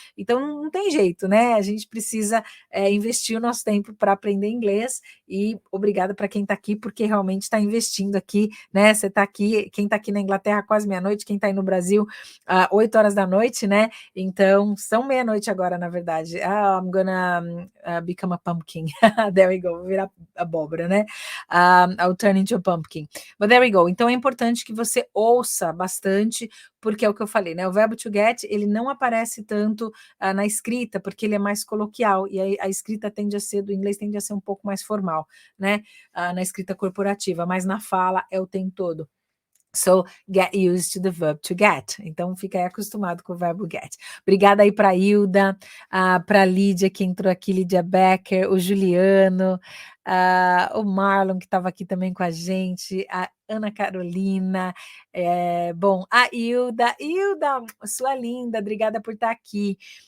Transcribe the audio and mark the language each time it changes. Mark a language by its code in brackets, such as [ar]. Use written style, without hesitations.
[pt] Então não tem jeito, né? A gente precisa investir o nosso tempo para aprender inglês, e obrigada para quem está aqui, porque realmente está investindo aqui, né? Você está aqui, quem está aqui na Inglaterra quase meia-noite, quem está aí no Brasil 8 horas da noite, né? Então, são meia-noite agora, na verdade. [en] I'm gonna become a pumpkin. There we go, [pt] vou virar abóbora, né? [en] I'll turn into a pumpkin. But there we go. [pt] Então, é importante que você ouça bastante, porque é o que eu falei, né? O verbo to get, ele não aparece tanto na escrita, porque ele é mais coloquial, e a escrita tende a ser, do inglês tende a ser um pouco mais formal, né? Na escrita corporativa, mas na fala é o tempo todo. [en] So, get used to the verb to get. [pt] Então, fica aí acostumado com o verbo get. Obrigada aí para a Hilda, para a Lídia, que entrou aqui, Lídia Becker, o Juliano, o Marlon, que estava aqui também com a gente, a Ana Carolina, bom, a Hilda, sua linda, obrigada por estar aqui.